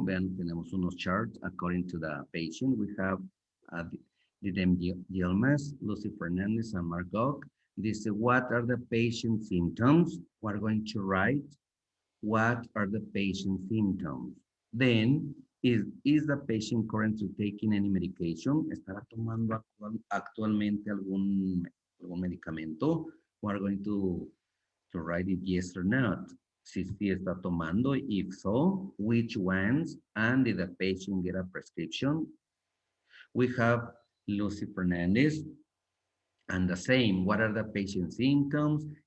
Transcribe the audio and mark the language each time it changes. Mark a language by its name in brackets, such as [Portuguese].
[English] Vean, tenemos unos charts according to the patient. We have Didem Yilmaz, Lucy Fernandez, and Margot. This is what are the patient symptoms? We're going to write what are the patient symptoms. Then, is the patient currently taking any medication? [Spanish] ¿Estará tomando actualmente algún medicamento? [English] We're going to write it yes or not. [Spanish] Si sí está tomando, [English] if so, which ones, and did the patient get a prescription? We have Lucy Fernandez, and the same, what are the patient symptoms?